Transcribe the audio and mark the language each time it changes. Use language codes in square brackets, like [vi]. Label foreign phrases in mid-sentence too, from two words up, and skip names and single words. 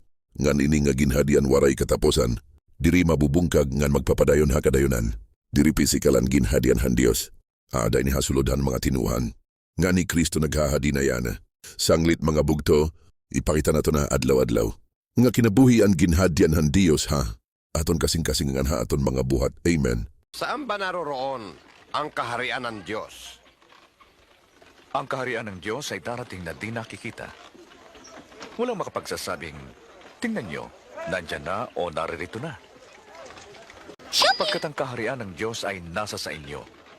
[war] Ngan ini nga ginhadian waray katapusan. Diri mabubungkag ngan magpapadayon ha kadayonan. Diri pisikalan ginhadian han Dios. Ada ni hasulodhan mga tinuhan. Nga ni Kristo naghahadi na yana. Sanglit mga bugto, ipakita na to na adlaw-adlaw. Nga kinabuhi ang ginhadian han Dios ha. Aton kasing-kasing ngan ha aton mga buhat. Amen. [tl] Saan ba naroroon ang kaharian ng Diyos? Ang kaharian ng Diyos ay darating na di nakikita. Walang makapagsasabing, tingnan nyo, nandyan na o naririto na. Pagkat ang kaharian ng Diyos ay nasa sa inyo